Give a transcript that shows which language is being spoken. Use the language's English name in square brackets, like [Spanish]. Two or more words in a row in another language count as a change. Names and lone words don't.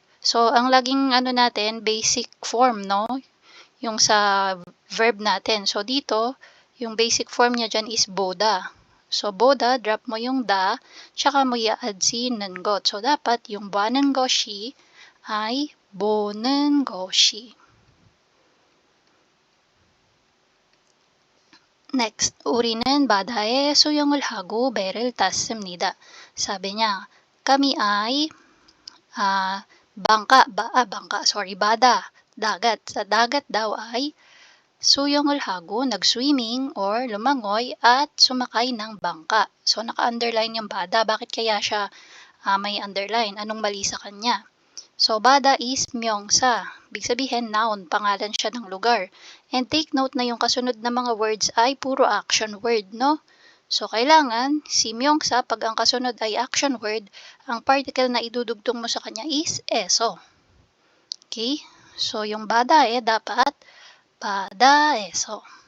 [Filipino] So, ang laging natin, [English] basic form, [Filipino] no? Yung sa verb natin. So, dito, yung [English] basic form [Filipino] niya dyan is 보다. So, 보다, drop mo yung da, tsaka mo i-add si [Korean] 는 것. [Filipino] So, dapat yung [Korean] 봐는 것이 [Filipino] ay [Korean] 보는 것이. Next, 우리는 바다에 수영을 하고 배를 탔습니다. [Filipino] Sabi niya, kami ay bada, dagat. Sa dagat daw ay [Korean] 수영을 하고, [Filipino] nag-swimming or lumangoy at sumakay ng bangka. So, naka-underline yung bada. Bakit kaya siya may underline? Anong mali sa kanya? So, bada is 명사. Ibig sabihin, noun, pangalan siya ng lugar. And [English] take note [Filipino] na yung kasunod na mga words ay puro [English] action word, [Filipino] no? So, kailangan, si 명사, pag ang kasunod ay [English] action word, [Filipino] ang particle na idudugtong mo sa kanya is eso. Okay? So, yung badae dapat badaeso.